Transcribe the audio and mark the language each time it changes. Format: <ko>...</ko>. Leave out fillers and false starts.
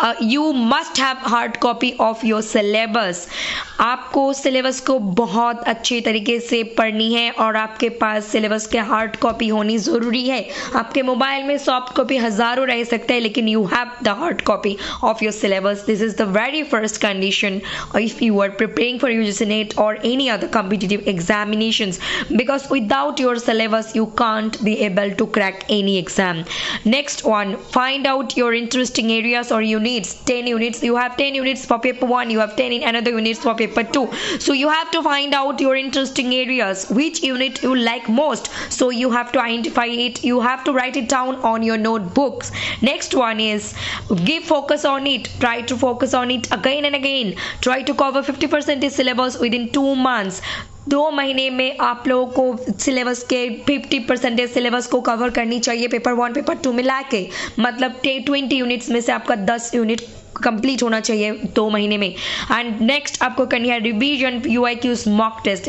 <en>you must have hard copy of your syllabus.</en> <hi>आपको syllabus को बहुत अच्छी तरीके से पढ़नी है और आपके पास सिलेबस के हार्ड कॉपी होनी ज़रूरी है। आपके मोबाइल में सॉफ्ट कॉपी हज़ारों रह सकते हैं, लेकिन</hi> <en>You have the hard copy of your syllabus. This is the very first condition if you are preparing for UGC NET or any other competitive examinations, because without your syllabus you can't be able to crack any exam. Next one, find out your interesting areas or units. 10 units, you have 10 units for paper 1, you have 10 in another units for paper 2, so you have to find out your interesting areas, which unit you like most, so you have to identify it, you have to write it down on your notebooks. Next one is give focus on it. Try to focus on it again and again. Try to cover 50% is syllabus within 2 months.</en> <hi>2 महीने में आप लोगों को syllabus के 50% syllabus को cover करनी चाहिए paper 1 paper 2 मिला के, मतलब 20 यूनिट्स में से आपका 10 यूनिट कंप्लीट होना चाहिए 2 महीने में। एंड नेक्स्ट आपको करनी है रिवीजन PYQs मॉक टेस्ट।</hi>